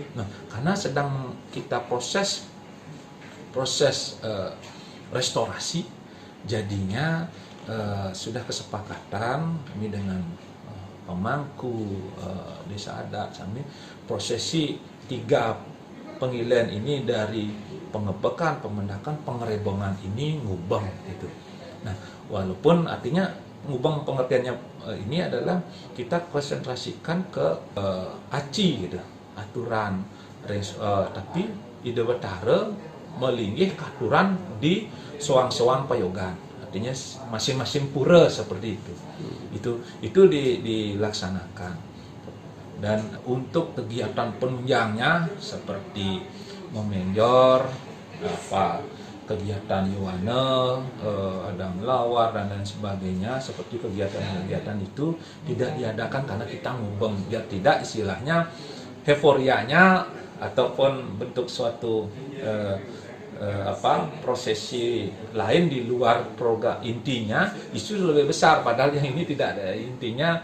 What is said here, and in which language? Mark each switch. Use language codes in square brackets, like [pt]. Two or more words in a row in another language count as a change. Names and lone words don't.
[id] Nah, karena sedang kita proses restorasi, jadinya sudah kesepakatan kami dengan pemangku desa adat kami prosesi 3 pengilen ini dari pengebekan, pemendakan, pengerebongan ini ngubeng gitu. Nah, walaupun artinya ngubeng pengertiannya ini adalah kita konsentrasikan ke aci gitu, aturan, tapi ide betara melinggih ke aturan di [ban] soang-soang payogan. [id] Artinya masing-masing pura seperti itu. Itu dilaksanakan. Dan untuk kegiatan penunjangnya seperti memenjor, kegiatan yuwana, ada melawar dan lain sebagainya, seperti kegiatan-kegiatan itu tidak diadakan karena kita ngubeng, biar tidak istilahnya euforianya ataupun bentuk suatu prosesi lain di luar program intinya justru lebih besar, padahal yang ini tidak ada intinya.